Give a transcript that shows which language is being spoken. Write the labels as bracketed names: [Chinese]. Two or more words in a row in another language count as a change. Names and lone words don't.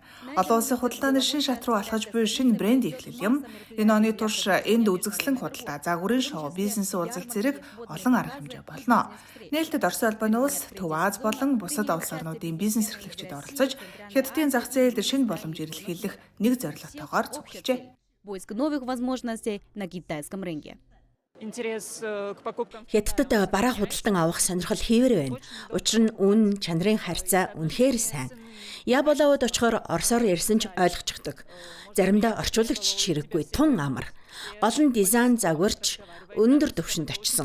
[Mongolian] Олон улсын худалдааны шин шат руу алхаж буй шинэ брэнд эхлэл юм. Энэ оны турш энд үзэгслэн худалдаа, загварын шоу, бизнесийн уулзалт зэрэг олон арга хэмжээ болно. Нээлттэй Оросын албаны улс Төв Аз болон бусад улс орнуудын бизнес эрхлэгчид оролцож хятадын зах зээлд шинэ боломж эрэлхийлэх нэг зорилготойгоор цуглажээ. [Russian] Поиск новых возможностей на китайском рынке. [Mongolian] Хятадд бараа худалдан авах сонирхол хэвээр байна. Учир нь үн чанарын харьцаа үнэхээр сайн. Яболовод очихоор орсоор ярьсан ч ойлгочихдог. Заримдаа орчуулагч хэрэггүй тун амар. Гол нь дизайн загварч өндөр түвшинд очсон.